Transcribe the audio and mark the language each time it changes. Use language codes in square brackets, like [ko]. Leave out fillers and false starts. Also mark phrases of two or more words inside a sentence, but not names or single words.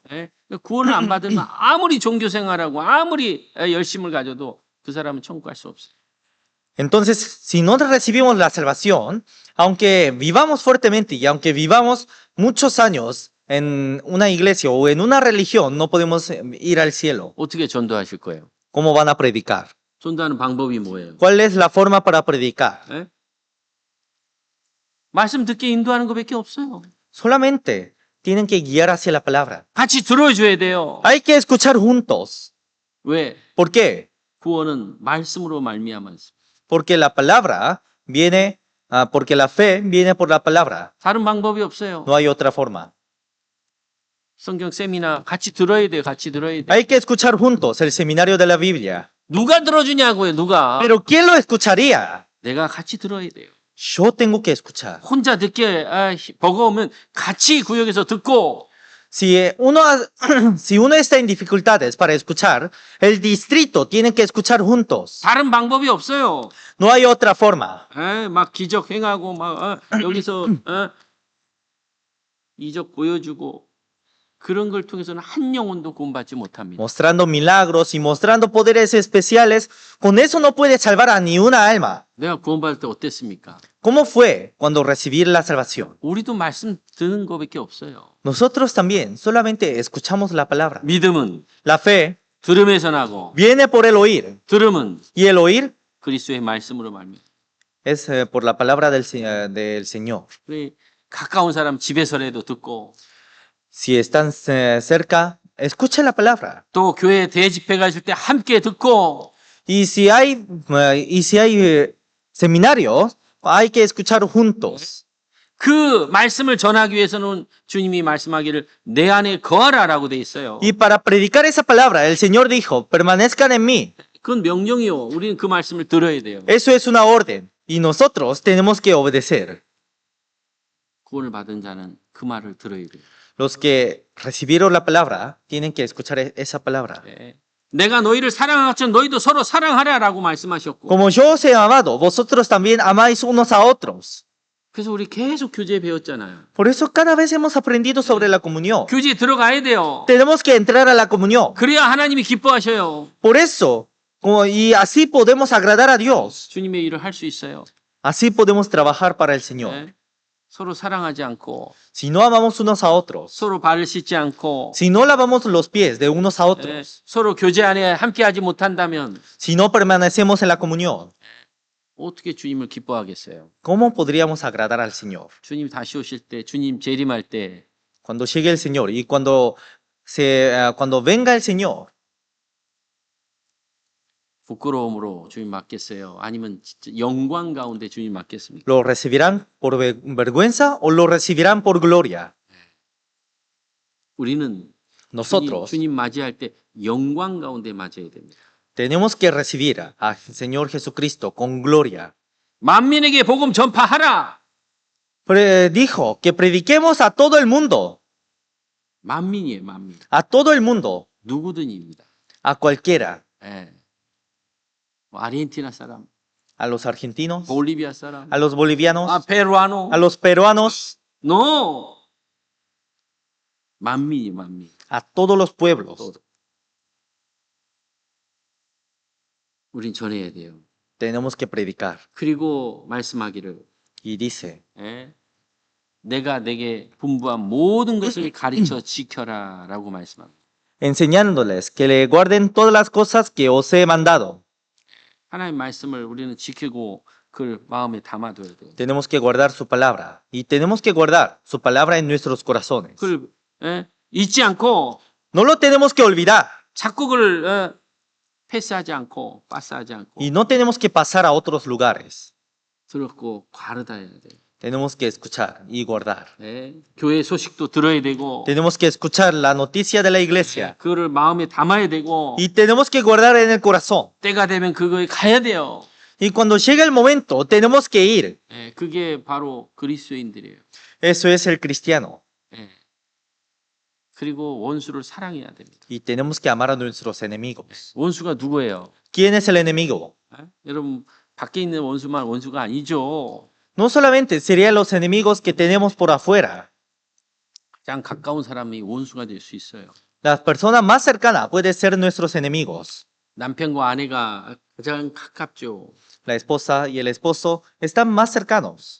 [ko] 구원을 안 받으면 아무리 종교 생활하고 아무리 열심을 가져도 그 사람은 천국 갈 수 없어요. [es] Entonces, si no recibimos la salvación, aunque vivamos fuertemente y aunque vivamos muchos años en una iglesia o en una religión, no podemos ir al cielo. [ko] 어떻게 전도하실 거예요? [es] ¿Cómo van a predicar? [ko] 전도하는 방법이 뭐예요? [es] ¿Cuál es la forma para predicar? [ko] 말씀 듣게 인도하는 것밖에 없어요. [es] Solamente tienen que guiar hacia la palabra. [ko] 같이 들어줘야 돼요. [es] Hay que escuchar juntos. [ko] 왜? [es] ¿Por qué? [ko] 구원은 말씀으로 말미암았습니다. [es] Porque la palabra viene, porque la fe viene por la palabra. [ko] 다른 방법이 없어요. [es] No hay otra forma. [ko] 성경 세미나 같이 들어야 돼요. 같이 들어야 돼요. [es] Hay que escuchar juntos el seminario de la Biblia. [ko] 누가 들어주냐고요. 누가. [es] Pero ¿quién lo escucharía? [ko] 내가 같이 들어야 돼요. [es] Yo tengo que escuchar. [ko] 혼자 듣기에 버거우면 같이 구역에서 듣고 [es] Si si uno está en dificultades para escuchar, el distrito tiene que escuchar juntos. [ko] 다른 방법이 없어요. [es] No hay otra forma. [ko] 막 기적 행하고 막 여기서 이적 보여주고 그런 걸 통해서는 한 영혼도 구원받지 못합니다. [es] Mostrando milagros y mostrando poderes especiales, con eso no puede salvar a ni una alma. [ko] 내가 구원받을 때 어땠습니까? [es] ¿Cómo fue cuando recibí la salvación? [ko] 우리도 말씀 듣는 거밖에 없어요. [es] Nosotros también solamente escuchamos la palabra. [ko] 믿음은 [es] La fe [ko] 들음에서 나고 [es] viene por el oír [ko] 들음은 [es] y el oír [ko] 그리스도의 말씀으로 말미암아. [es] es por la palabra del Señor. [ko] 그래, 가까운 사람 집에서라도 듣고 [es] Si están cerca, escucha la palabra. [ko] 또 교회 대집회가 있을 때 함께 듣고 [es] Y si hay seminarios, hay que escuchar juntos. [ko] 그 말씀을 전하기 위해서는 주님이 말씀하기를 내 안에 거하라라고 돼 있어요. [es] Y para predicar esa palabra, el Señor dijo, permanezcan en mí. [ko] 그건 명령이요. 우리는 그 말씀을 들어야 돼요. [es] Eso es una orden. Y nosotros tenemos que obedecer. [ko] 구원을 받은 자는 그 말을 들어야 돼요. [es] Los que recibieron la palabra tienen que escuchar esa palabra. [ko] 네. 내가 너희를 사랑한 것처럼 너희도 서로 사랑하라라고 말씀하셨고. [es] Como yo os he amado, vosotros también amáis unos a otros. [ko] 그래서 우리 계속 교제에 배웠잖아요. [es] Por eso cada vez hemos aprendido sobre la comunión. [ko] 교제에 들어가야 돼요. [es] Tenemos que entrar a la comunión. [ko] 그래야 하나님이 기뻐하셔요. [es] Por eso, y así podemos agradar a Dios. [ko] 주님의 일을 할 수 있어요. [es] Así podemos trabajar para el Señor. [ko] 네. 서로 사랑하지 않고 [es] Si no amamos unos a otros, [ko] 서로 발을 씻지 않고 [es] si no lavamos los pies de unos a [ko] 네. [es] otros, [ko] 서로 교제 안에 함께하지 못한다면 [es] si no permanecemos en la comunión, [ko] 어떻게 주님을 기뻐하겠어요? [es] ¿cómo podríamos agradar al Señor? [ko] 주님 다시 오실 때, 주님 재림할 때 [es] Cuando llegue el Señor y cuando venga el Señor, [ko] 부끄러움으로 주님 맡겠어요? 아니면 진짜 영광 가운데 주님 맡겠습니까? [es] ¿lo recibirán por vergüenza o lo recibirán por gloria? [ko] 우리는 [es] Nosotros [ko] 주님 맞이할 때 영광 가운데 맞이해야 됩니다. [es] tenemos que recibir al Señor Jesucristo con gloria. [ko] 만민에게 복음 전파하라. [es] Dijo que prediquemos a todo el mundo, [ko] 만민이에요, 만민. [es] a todo el mundo, [ko] 누구든입니다. [es] a cualquiera, [ko] 예. 뭐 아르헨티나 사람, [es] a los argentinos, [ko] 볼리비아 사람, [es] a los bolivianos, [ko] 페루아노. [es] a los peruanos, No. [ko] 만민이 만민. [es] a todos los pueblos. [ko] 우린 전해야 돼요. [es] Tenemos que predicar. [ko] 그리고 말씀하기를 [es] Y dice, [ko] 예? 내가 내게 분부한 모든 것을 가르쳐 지켜라라고 말씀합니다. [es] enseñándoles que le guarden todas las cosas que os he mandado. [ko] 하나님 말씀을 우리는 지키고 그걸 마음에 담아둬야 돼요. [es] Tenemos que guardar su palabra. Y tenemos que guardar su palabra en nuestros corazones. [ko] 그걸 잊지 않고 [es] No lo tenemos que olvidar. [ko] 자꾸 그걸 패스하지 않고 빠스하지 않고 [es] Y no tenemos que pasar a otros lugares. [ko] 들었고 가르다 해야 돼요. [es] Tenemos que escuchar y guardar. [ko] 예? 교회 소식도 들어야 되고 [es] Tenemos que escuchar la noticia de la iglesia. [ko] 그거를 마음에 담아야 되고 [es] Y tenemos que guardar en el corazón. [ko] 때가 되면 그거에 가야 돼요. [es] Y cuando llegue el momento, tenemos que ir. [ko] 예, 그게 바로 그리스도인들이에요. [es] Eso es el cristiano. [ko] 예. 그리고 원수를 사랑해야 됩니다. [es] Y tenemos que amar a nuestros enemigos. [ko] 원수가 누구예요? [es] ¿Quién es el enemigo? [ko] 예? 여러분 밖에 있는 원수만 원수가 아니죠. [es] No solamente serían los enemigos que tenemos por afuera. [ko] 가장 가까운 사람이 원수가 될 수 있어요. [es] La persona más cercana puede ser nuestros enemigos. [ko] 남편과 아내가 가장 가깝죠. [es] La esposa y el esposo están más cercanos.